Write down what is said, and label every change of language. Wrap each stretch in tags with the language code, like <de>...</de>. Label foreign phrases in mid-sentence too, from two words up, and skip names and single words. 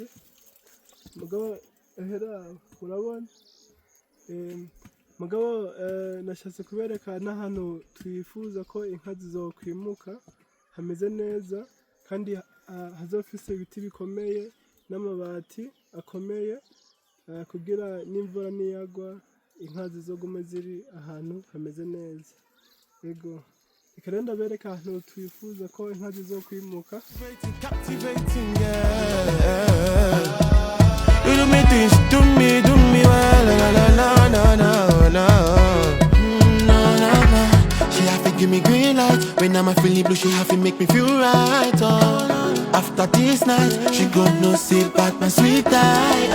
<rn>Mugabo hera urabona mugabo nashatse kubereka n'ahantu twifuza ko inka zizokwimuka hameze neza kandi hazofise ibiti bikomeye n'amabati akomeye kugira n'imvura niyagwa inka zizogume ziri ahantu hameze neza. Yego, reka ndabereka ahantu twifuza ko inka zizokwimuka.</rn> <en>You do me things, do me well, no. She have to give me green light when I'm feeling blue. She have to make me feel right. Oh, after this night, she gon' no sit back, my sweet eye.</en>